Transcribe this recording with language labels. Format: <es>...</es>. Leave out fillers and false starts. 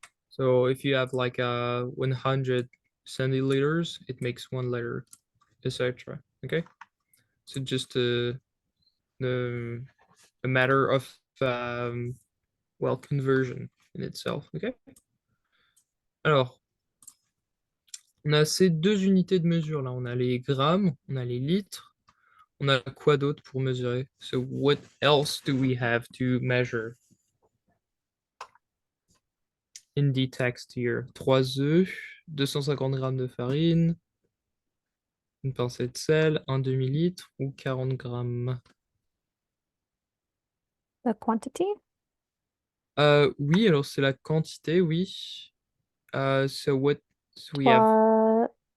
<en>So if you have like 100 centiliters, it makes 1 liter, etc. Okay, so just a matter of well, conversion in itself. Okay.</en> <fr>Alors, on a ces 2 unités de mesure là. On a les grammes, on a les litres. On a quoi d'autre pour mesurer?</fr> <en>So what else do we have to measure in the text here?</en> <fr>3 œufs, 250 grammes de farine, une pincée de sel, un demi-litre ou 40 grammes.</fr> <en>The quantity.</en> <fr>Oui, alors c'est la quantité, oui.</fr> <en>So what we have?</en>